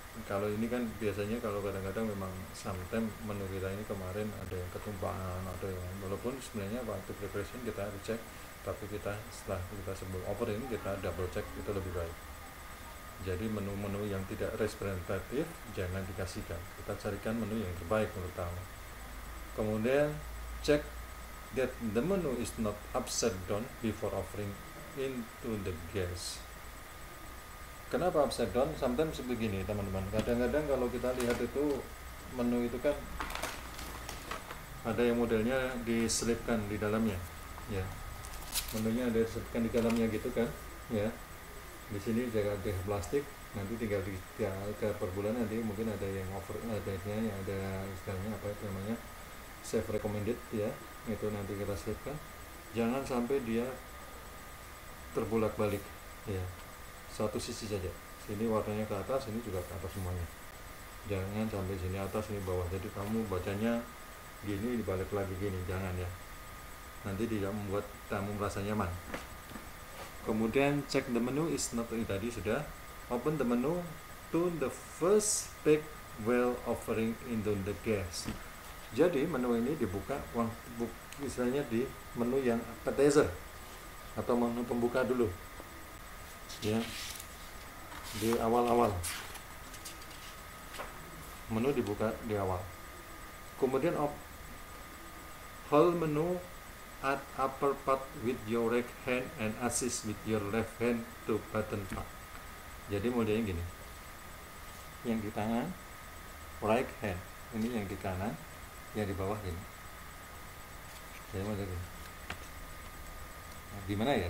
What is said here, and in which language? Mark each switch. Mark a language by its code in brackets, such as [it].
[id] Kalau ini kan biasanya kalau kadang-kadang memang sometimes menu kita ini kemarin ada yang ketumpahan, ada yang walaupun sebenarnya waktu preparation kita harus cek, tapi kita setelah kita sebelum offering kita double check itu lebih baik. Jadi menu-menu yang tidak representatif jangan dikasihkan, kita carikan menu yang terbaik menurut tamu. Kemudian [en] check that the menu is not upside down before offering into the guest. [id] Kenapa upside down? Sometimes begini teman-teman, kadang-kadang kalau kita lihat itu menu itu kan ada yang modelnya diselipkan di dalamnya, ya, menunya ada diselipkan di dalamnya gitu kan, ya. Di sini jaga plastik, nanti tinggal ke per bulan nanti mungkin ada yang over, adanya yang ada istilahnya apa itu namanya save recommended, ya, itu nanti kita selipkan. Jangan sampai dia terbulak-balik, ya, satu sisi saja, sini warnanya ke atas, ini juga ke atas semuanya, jangan sampai sini atas ini bawah, jadi kamu bacanya gini dibalik lagi gini, jangan ya, nanti tidak membuat tamu merasa nyaman. Kemudian [en] check the menu is not, [id] tadi sudah. [en] Open the menu to the first page while offering into the guest. [id] Jadi menu ini dibuka istilahnya di menu yang appetizer atau menu pembuka dulu, ya, di awal-awal menu dibuka di awal. Kemudian [en] hold menu at upper part with your right hand and assist with your left hand to button part. [id] Jadi modelnya gini, yang di tangan right hand, ini yang di kanan, yang di bawah gini. Jadi model gini. Nah, gimana ya?